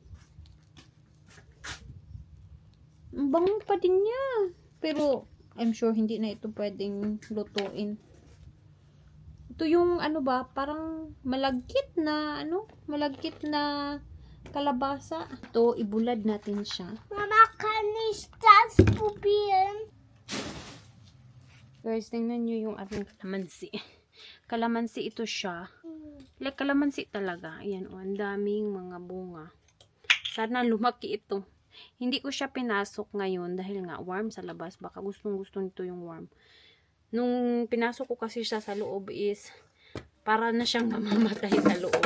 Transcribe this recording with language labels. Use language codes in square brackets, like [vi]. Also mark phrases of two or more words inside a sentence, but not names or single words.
[tl] Ang bango pa din niya. Pero, [en] I'm sure [tl] hindi na ito pwedeng lutuin. Ito yung ano ba, parang malagkit na, malagkit na kalabasa. Ito, ibulad natin siya. [de] Mama, kann ich das probieren? [tl] Guys, tingnan nyo yung ating kalamansi. Kalamansi ito siya. Like kalamansi talaga. Ayan, oh, ang daming mga bunga. Sana lumaki ito. Hindi ko siya pinasok ngayon dahil nga warm sa labas. Baka gustong-gusto nito yung warm. Nung pinasok ko kasi siya sa loob is para na siyang mamamatay sa loob.